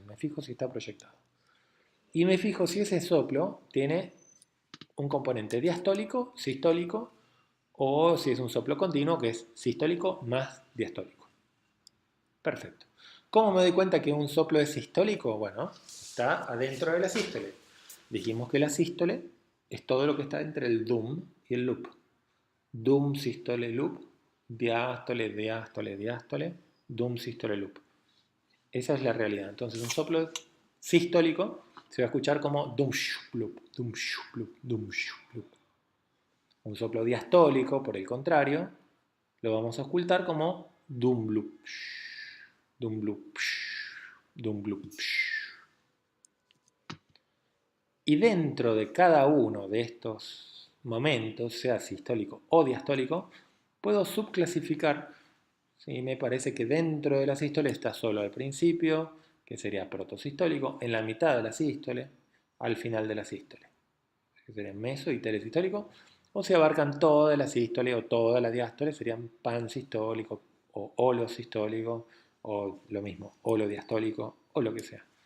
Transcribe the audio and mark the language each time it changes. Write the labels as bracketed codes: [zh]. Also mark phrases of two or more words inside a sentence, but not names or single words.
[es] Me fijo si está proyectado. Y me fijo si ese soplo tiene un componente diastólico, sistólico, o si es un soplo continuo que es sistólico más diastólico. Perfecto. ¿Cómo me doy cuenta que un soplo es sistólico? Bueno, está adentro de la sístole. Dijimos que la sístole es todo lo que está entre el DUM y el loop. DUM, sístole, loop, diástole, diástole, diástole, DUM, sístole, loop. Esa es la realidad. Entonces un soplo sistólico se va a escuchar como dum shup loop, dum shup loop, dum shup loop. Un soplo diastólico, por el contrario, lo vamos a ocultar como dum loop, dum loop, dum loop. Y dentro de cada uno de estos momentos, sea sistólico o diastólico, puedo subclasificar. ¿Sí? Me parece que dentro de la sístole está solo al principio, que sería protosistólico, en la mitad de la sístole, al final de la sístole, que sería meso y telesistólico, o se abarcan toda la sístole o toda la diástole, serían pansistólico o holosistólico, o lo mismo, holodiastólico, o lo que sea.